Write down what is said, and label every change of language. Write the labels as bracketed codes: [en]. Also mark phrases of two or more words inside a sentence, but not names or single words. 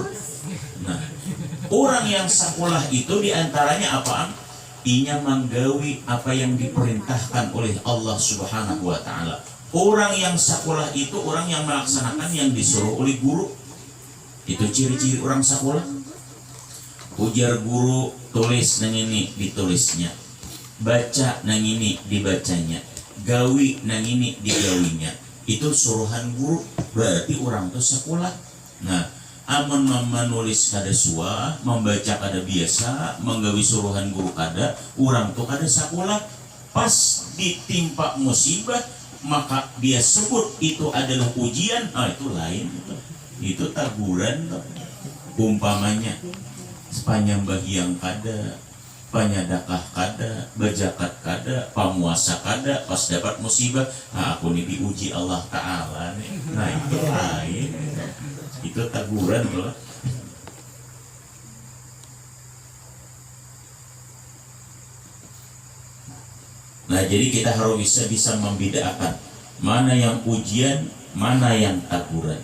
[id] Nah, orang yang sekolah itu diantaranya apa? [bjn] Inya menggawi apa yang diperintahkan oleh Allah [ar] سبحانه وتعالى. [id] Orang yang sekolah itu orang yang melaksanakan yang disuruh oleh guru. Itu ciri-ciri orang sekolah. [bjn] Ujar guru, tulis nang ini ditulisnya, baca nang ini dibacanya, gawi nang ini digawinya. [id] Itu suruhan guru, berarti orang itu sekolah. [bjn] Nah, amun menulis kada suah, membaca kada biasa, menggawi suruhan guru kada, orang itu kada sekolah. [id] Pas ditimpa musibah, maka dia sebut itu adalah ujian. [bjn] Itu lain, itu teguran. Umpamanya sepanjang bagian kada, panyadakah kada, bajakat kada, pamuasa kada, pas dapat musibah, aku ini diuji Allah Ta'ala nih. Nah, itu lain, itu teguran loh. [id] Nah, jadi kita harus bisa membedakan mana yang ujian, mana yang teguran.